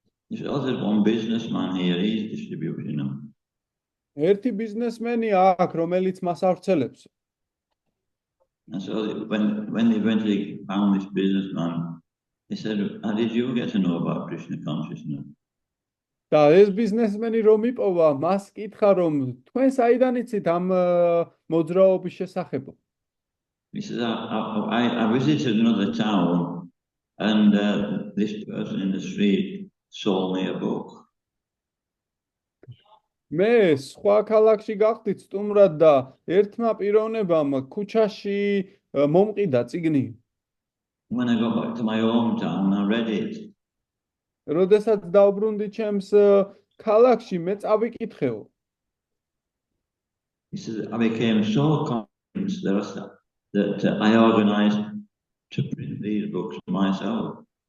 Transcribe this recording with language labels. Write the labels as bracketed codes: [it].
[en] He said, there's one businessman here, he's distributing them. [ka] ერთი ბიზნესმენი აქ, რომელიც მას ავრცელებს. [en] And so when they eventually found this businessman, he said, how did you get to know about Krishna consciousness? [ka] და ეს ბიზნესმენი რომ იპოვა, მას კითხა რომ თქვენ საიდან იცით ამ მოძრაობის შესახებ? [en] He said, I visited another town and this person in the street sold me a book. [ka] მე სხვა ქალაქში გავხდით სტუმრად და ერთმა პიროვნებამ ქუჩაში მომყიდა წიგნი. [en] When I got back to my hometown, I read it. [ka] როდესაც დავბრუნდი ჩემს ქალაქში, მე წავიკითხეო. [en] He said, I became so convinced that I organized to print these books myself.